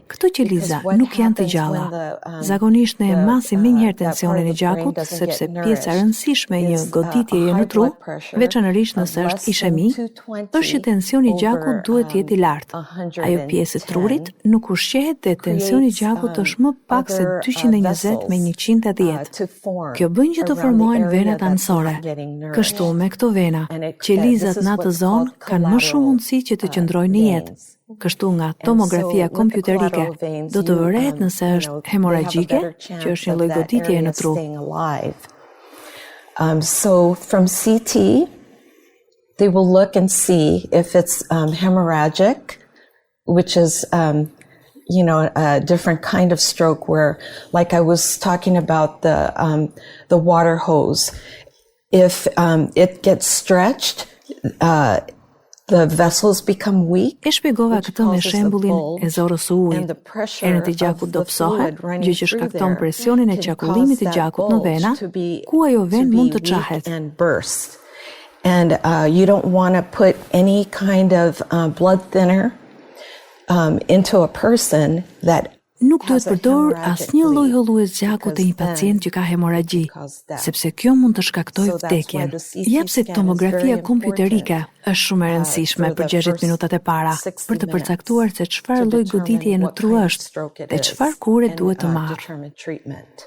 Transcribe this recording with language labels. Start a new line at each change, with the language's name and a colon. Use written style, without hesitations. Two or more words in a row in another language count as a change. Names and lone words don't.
Albanian: Këto qeliza nuk janë të gjalla. Zakonisht ne masim menjëherë tensionin e gjakut sepse pjesa e rëndësishme e një goditjeje në tru, veçanërisht nëse është ishemi, është që tensioni i gjakut duhet të jetë i lartë. Ajo pjesë e trurit nuk ushqehet dhe tensioni i gjakut është më pak se 220 me 110. Kjo bën që të formohen venat anësore. Kështu me këto vena, qelizat në atë zonë kanë më shumë mundësi që të qëndrojnë në jetë. Kështu nga tomografia kompjuterike do të vërehet nëse është hemoragjike, që është një lloj goditjeje në tru.
English: So from CT, they will look and see if it's hemorrhagic, which is a different kind of stroke where, like I was talking about the water hose, if it gets stretched, the vessels become weak.
Albanian: E shpjegova këtë me shembullin e zorës së ujit. Enët e gjakut dobësohet, gjë që shkakton presionin e qarkullimit të gjakut në vena, ku ajo venë mund të çahet.
English: And you don't want to put any kind of blood thinner into a person that
Albanian: Nuk duhet përdor asnjë lloj hollues gjaku te një pacient që ka hemoragji, sepse kjo mund të shkaktojë vdekjen. Jep se tomografia kompjuterike është shumë e rëndësishme për 60 minutat e para për të përcaktuar se çfarë lloj goditjeje në tru është dhe çfarë kure duhet të marrë.